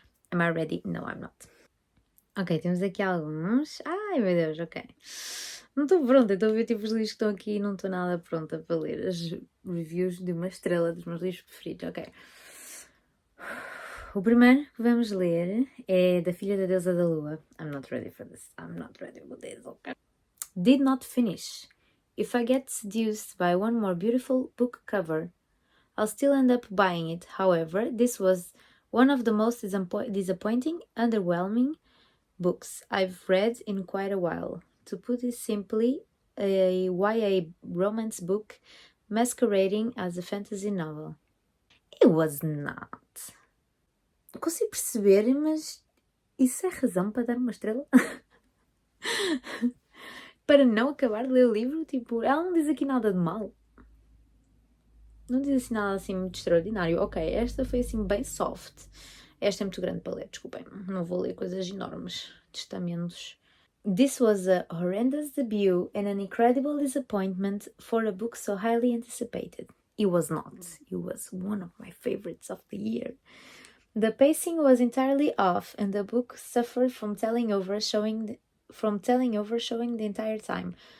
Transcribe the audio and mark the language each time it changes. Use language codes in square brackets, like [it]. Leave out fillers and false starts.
[en] Am I ready? No, I'm not. [pt] Ok, temos aqui alguns. Ai, meu Deus, ok. Não estou pronta, estou a ver tipo os livros que estão aqui e não estou nada pronta para ler as reviews de uma estrela dos meus livros preferidos, ok. O primeiro que vamos ler é da Filha da Deusa da Lua. [en] I'm not ready for this, ok. Did not finish. If I get seduced by one more beautiful book cover, I'll still end up buying it. However, this was one of the most disappointing, underwhelming books I've read in quite a while. To put it simply, a YA romance book masquerading as a fantasy novel. It was not. [pt] Não consigo perceber, mas isso é razão para dar uma estrela? Para não acabar de ler o livro? Tipo, ela não diz aqui nada de mal. Não diz assim nada assim muito extraordinário. Ok, esta foi assim bem soft. Esta é muito grande para ler, desculpem. Não vou ler coisas enormes. Testamentos. [en] This was a horrendous debut and an incredible disappointment for a book so highly anticipated. It was not. It was one of my favorites of the year. The pacing was entirely off and the book suffered from telling over showing the entire time.